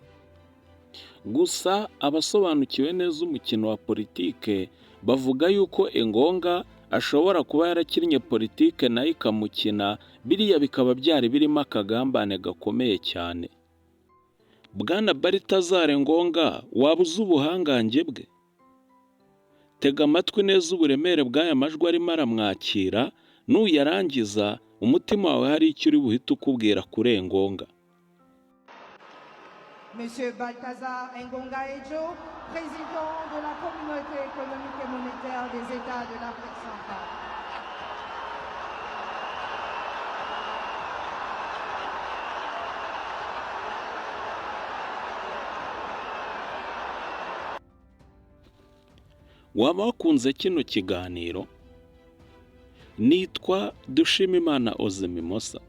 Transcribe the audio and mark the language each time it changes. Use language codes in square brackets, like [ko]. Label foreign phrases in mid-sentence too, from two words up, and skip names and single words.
[rw] Gusa abasobanukiwe neza umukino wa politike bavuga yuko Engonga ashobora kuba yarakinnye politike nayo ikamukina, biriya bikaba byari birimo akagambane gakomeye cyane. Bwana Balthazar Engonga waba uzi ubuhangange bwe? Tega amatwi neza uburemere bw'aya majwi arimo aramwakira, nuyarangiza umutima wawe hari icyo uri buhite ukubwira kuri Engonga. [fr] Monsieur Balthazar Engonga Edjo, président de la Communauté économique et monétaire des États de l'Afrique centrale. [rw] Waba wakunze kino kiganiro? Nitwa Dushimimana Ozemimosa.